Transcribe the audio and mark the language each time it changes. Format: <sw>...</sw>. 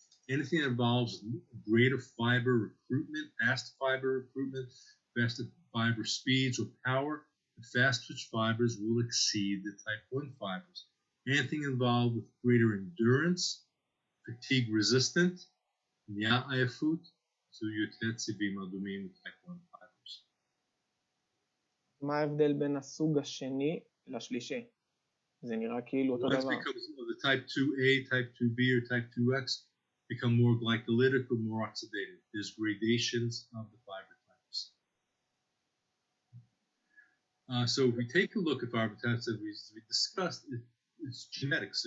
<en>Anything that involves greater fiber recruitment, faster fiber recruitment, faster fiber speeds or power, the the fast-twitch fibers will exceed the type 1 fibers. Anything involved with greater endurance, fatigue resistant,</en> <he>נהיה עייפות, זו יותר צבעים אדומים</he> <en>type 1 fibers.</en> <he>מה ההבדל בין הסוג השני לשלישי? זה נראה כאילו אותו דבר.</he> <en>The type 2A, type 2B, or type 2X become more glycolytic or more oxidative. There's gradations of the fiber types. So if we take a look at fiber types that we discussed, it's genetics.</en>